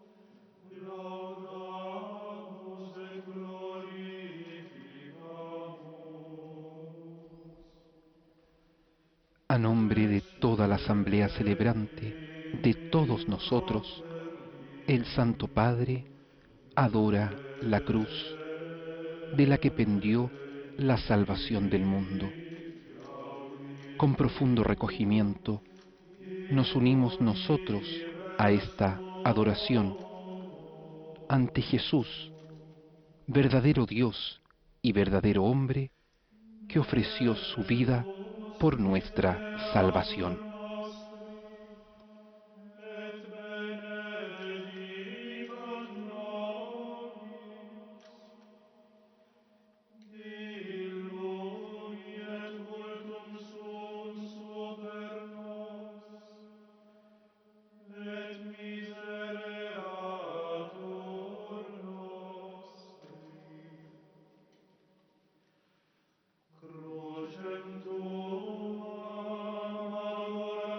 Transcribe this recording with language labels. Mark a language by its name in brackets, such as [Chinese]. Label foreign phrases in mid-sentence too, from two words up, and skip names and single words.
[Latin] laudamus et glorificamus. [Spanish] A nombre de toda la asamblea celebrante, de todos nosotros, el Santo Padre adora la cruz, de la que pendió la salvación del mundo. Con profundo recogimiento, nos unimos nosotros a esta adoración ante Jesús, verdadero Dios y verdadero hombre, que ofreció su vida por nuestra salvación. [Latin] Et benedicat nobis, illum et vultum suum super nos, et misereatur nostri. Crucem tuam adoramos